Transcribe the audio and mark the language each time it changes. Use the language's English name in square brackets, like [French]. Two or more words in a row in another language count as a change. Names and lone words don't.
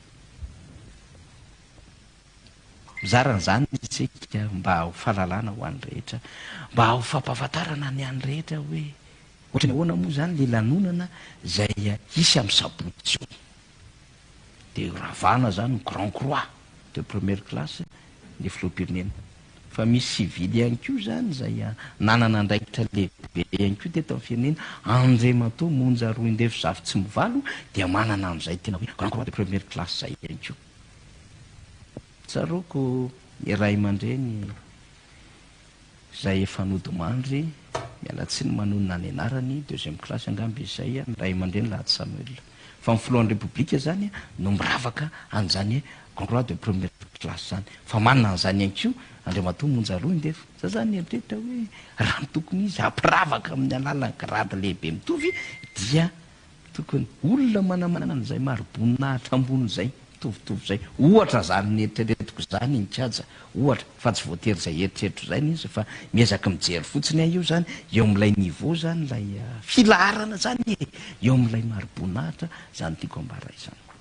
[Malagasy] Mizara n'izany isika mba ho fahalalana ho an'ny rehetra, mba ho fampahafantarana ny an'ny rehetra hoe ohatra ny ahoana moa zany le lanonana zay isy amin'ny sabotsy io. Dia ravana zany [French] grand croix de première classe [Malagasy] ny filoham-pirenena. Fa misy civil ihany koa zany zay nanana andraikitra lehibe ihany koa teto amin'ny firenena. Andriamatoa Monja Roindefo Zavy Mivalo dia manana an'izay tena hoe [French] grand croix de première classe [Malagasy] zay ihany koa. Tsaroko iray aman-dreny zay efa nodimandry miala tsiny manonona ny anarany [French] deuxième classe [Malagasy] angamby izay ny ray aman-dreny Lahady Samuel. Fa ny filohan'ny Repoblika zany no miravaka an'izany [French] grand croix de première classe [Malagasy] zany. Fa manana an'izany ihany koa Andriamatoa Monja Roindefo. Za zany eritreritra hoe raha ny tokony izy ampiravaka amin'ny alalan'ny grade lehibe mitovy dia tokony olona manamanana an'izay mari-boninahitra ambony zay mitovitovy zay. Ohatra zany ny eritreretiko zany ny kianja, ohatra fa tsy voatery zay eritreretro zany izy fa miezaka mijery fotsiny io zany eo amin'ilay niveau zany lay filaharana zany eo amin'ilay mari-boninahitra zany tiako ambara izany.